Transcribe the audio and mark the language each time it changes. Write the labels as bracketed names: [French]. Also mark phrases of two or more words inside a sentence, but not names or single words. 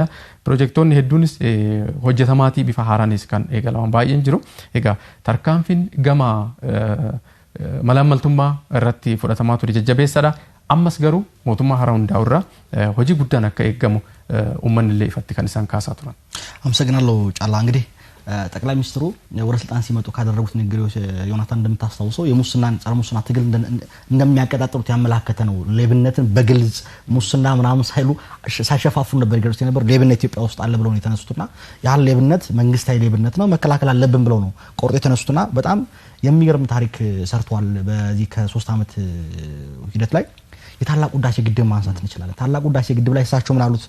[Oromo] Pirojektoonni hedduunis hojjetamaatii bifa haaraanis kan eegalaman baay'een jiru. Egaa tarkaanfiin gama malaammaltummaa irratti fudhatamaa ture jajjabeessadha. Ammas garuu mootummaa haaraa hundaa'u irraa hojii guddaan akka eeggamu uummanni illee ifatti kan isaan kaasaa turan. [Amharic] አመሰግናለሁ ጫላ። እንግዲህ ጠቅላይ ሚኒስትሩ ወደ ስልጣን ሲመጡ ካደረጉት ንግግሮች ዮናታን እንደምታስታውሰው የሙስናን ጸረ ሙስና ትግል እንደሚያቀጣጥሉት ያመላከተ ነው። ሌብነትን በግልጽ ሙስና ምናምን ሳይሉ ሳይሸፋፉ ነበር ይገርስ ነበር። ሌብነት ኢትዮጵያ ውስጥ አለ ብለው ነው የተነሱትና ያን ሌብነት መንግስታዊ ሌብነት ነው መከላከል አለብን ብለው ነው ቆርጦ የተነሱትና በጣም የሚገርም ታሪክ ሰርቷል። በዚህ ከ3 ዓመት ሂደት ላይ የታላቁ ህዳሴ ግድብ ማንሳት እንችላለን። ታላቁ ህዳሴ ግድብ ላይ እሳቸው ምን አሉት?